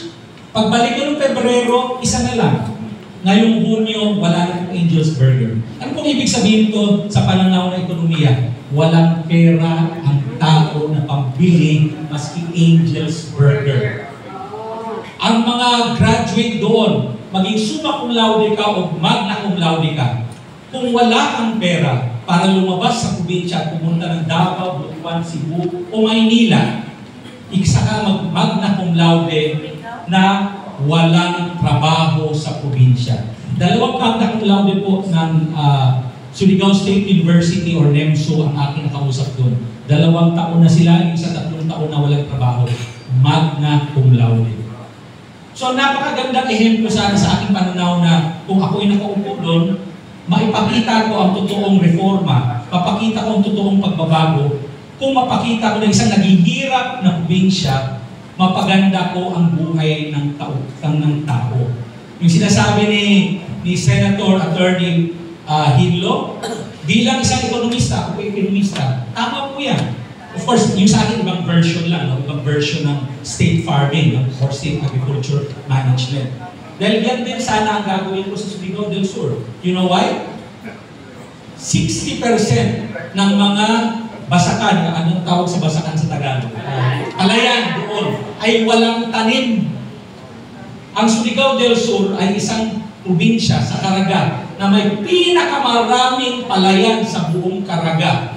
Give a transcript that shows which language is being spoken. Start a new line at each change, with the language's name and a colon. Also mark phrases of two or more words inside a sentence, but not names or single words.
Filipino: Pagbalik ko noong Pebrero, 1 na lang. Ngayong Hunyo, wala na pong Angel's Burger. Ano pong ibig sabihin to sa pananaw ng ekonomiya? Walang pera ang tao na pambili maski Angel's Burger. Ang mga graduate doon, maging
Latin: summa cum laude
Filipino: ka o
Latin: magna cum laude
Filipino: ka, kung wala kang pera para lumabas sa probinsya at pumunta ng Davao, Butuan, Cebu o Maynila, isa ka
Latin: magna cum laude
Filipino: na walang trabaho sa probinsya. 2
Latin: magna cum laude
Filipino: po ng Surigao State University or NEMSO ang aking nakausap doon. 2 taon na sila, isa 3 taon na walang trabaho.
Latin: Magna cum laude.
Filipino: So napakagandang ehemplo sana sa aking pananaw na kung ako'y nakaupo doon, maipakita ko ang totoong reforma, mapakita ko ang totoong pagbabago, kung mapakita ko na isang naghihirap na probinsya, mapaganda ko ang buhay ng tao. Yung sinasabi ni Senator Attorney Hinlo, bilang isang ekonomista, ako po ekonomista, tama po yan.
English: Of course,
Filipino: yung sa akin, ibang version lang, no? Ibang version ng
English: state farming,
Filipino: no?
English: Or state agriculture management.
Filipino: Dahil yan din sana ang gagawin ko sa Surigao del Sur.
English: You know why?
Filipino: 60% ng mga basakan, anong tawag sa basakan sa Tagalog? Palayan doon, ay walang tanim. Ang Surigao del Sur ay isang probinsya sa Caraga na may pinakamaraming palayan sa buong Caraga.